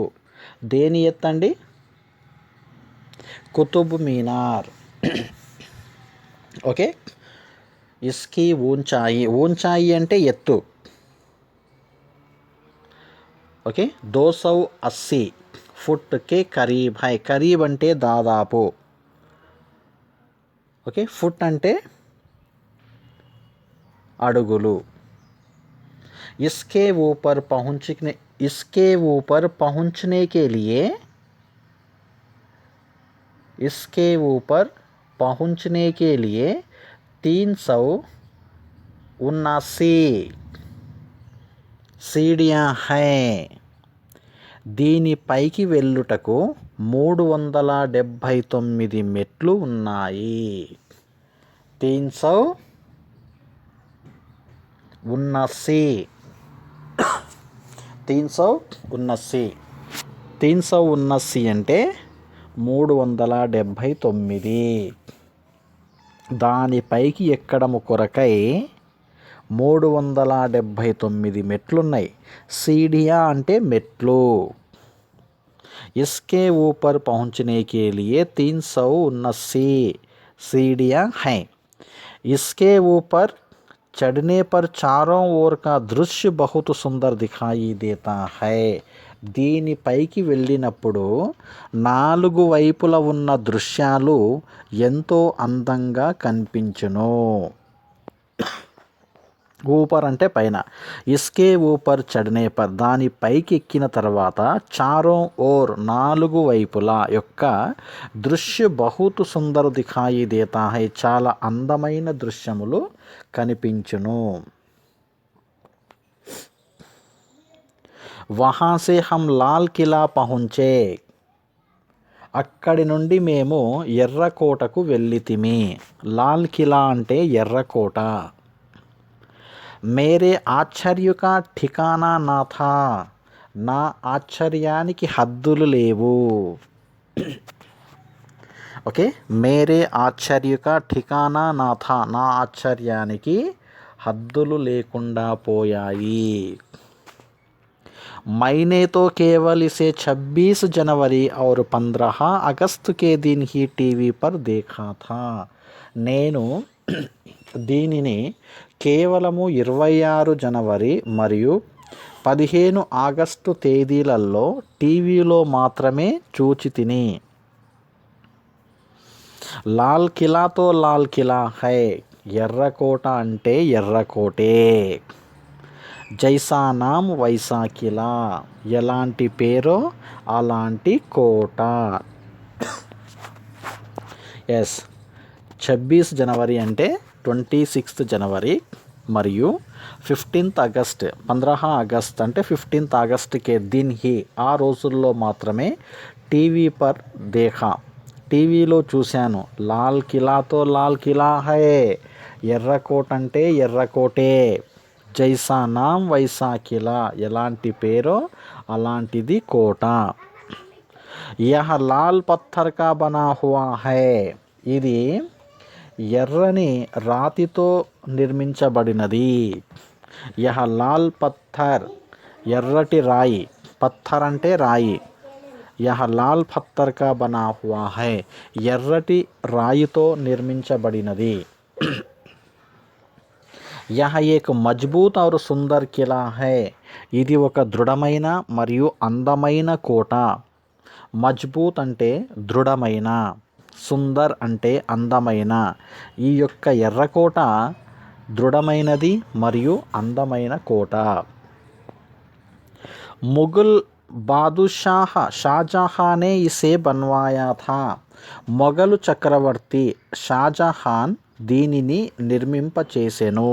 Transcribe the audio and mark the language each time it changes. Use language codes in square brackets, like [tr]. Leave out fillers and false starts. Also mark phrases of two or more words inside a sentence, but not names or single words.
[te] దేని ఎత్తండి? కుతుబ్ మీనార్. ఓకే, [hi] इसकी ऊंचाई [te] అంటే ఎత్తు. [hi] ओके, 280 फुट के करीब है. [te] కరీబ్ అంటే దాదాపు. ఓకే, ఫుట్ అంటే అడుగులు. [hi] इसके ऊपर पहुंचने के लिए पहुंचने के लिए 379 सीढ़ियां हैं. [te] దీని పైకి వెళ్ళుటకు 379 మెట్లు ఉన్నాయి. 379 379 అంటే 379. దానిపైకి ఎక్కడము కొరకై 379 మెట్లున్నాయి. सीढ़ियां అంటే మెట్లు. [hi] इसके ऊपर पहुंचने के लिए 379 सीढ़ियां हैं. इसके ऊपर चढ़ने पर चारों ओर का दृश्य बहुत सुंदर दिखाई देता है. [te] దీని పైకి వెళ్ళినప్పుడు 4 వైపుల ఉన్న దృశ్యాలు ఎంతో అందంగా కనిపించును. ऊपर అంటే పైన. [hi] इसके ऊपर चढ़ने पर [te] దాని పైకి ఎక్కిన తర్వాత [hi] चारों ओर [te] 4 వైపులా యొక్క [hi] दृश्य बहुत सुंदर दिखाई देता है [te] చాలా అందమైన దృశ్యములు కనిపించును. [hi] वहां से हम लाल किला पहुंचे [te] అక్కడి నుండి మేము ఎర్రకోటకు వెళ్ళితిమి. లాల్ కిలా అంటే ఎర్రకోట. [hi] मेरे आश्चर्य का ठिकाना ना था [te] నా ఆశ్చర్యానికి హద్దులు లేవు. [hi] ओके, मेरे आश्चर्य का ठिकाना ना था [te] నా ఆశ్చర్యానికి హద్దులు లేకుండా పోయాయి. [hi] मैंने तो केवल इसे 26 जनवरी और 15 अगस्त के दिन ही टीवी पर देखा था. [te] నేను దీనిని కేవలము 26 జనవరి మరియు 15 ఆగస్టు తేదీలలో టీవీలో మాత్రమే చూచి తిని. [hi] लाल किला तो लाल किला है [te] ఎర్రకోట అంటే ఎర్రకోటే. [hi] जैसा नाम वैसा किला [te] ఎలాంటి పేరో అలాంటి కోట. ఎస్, 26 జనవరి అంటే 26 జనవరి మరియు 15 ఆగస్ట్ 15 ఆగస్ట్ అంటే 15 [hi] अगस्त के दिन ही [te] ఆ రోజుల్లో మాత్రమే [hi] टीवी पर देखा [te] టీవీలో చూశాను. [hi] लाल किला तो लाल किला है [te] ఎర్రకోట అంటే ఎర్రకోటే. [hi] जैसा नाम वैसा किला [te] ఎలాంటి పేరో అలాంటిది కోట. [hi] यह लाल पत्थर का बना हुआ है [te] ఇది ఎర్రని రాతితో నిర్మించబడినది. [hi] यह लाल पत्थर [te] ఎర్రటి రాయి. పత్థర్ అంటే రాయి. [hi] यह लाल पत्थर का बना हुआ है [te] ఎర్రటి రాయితో నిర్మించబడినది. [hi] यह एक मज़बूत और सुंदर किला है [te] ఇది ఒక దృఢమైన మరియు అందమైన కోట. మజ్బూత్ అంటే దృఢమైన, సుందర్ అంటే అందమైన. ఈ యొక్క ఎర్రకోట దృఢమైనది మరియు అందమైన కోట. [hi] मुग़ल बादशाह शाहजहां ने इसे बनवाया था [te] మొఘలు చక్రవర్తి షాజహాన్ దీనిని నిర్మింపచేసెను.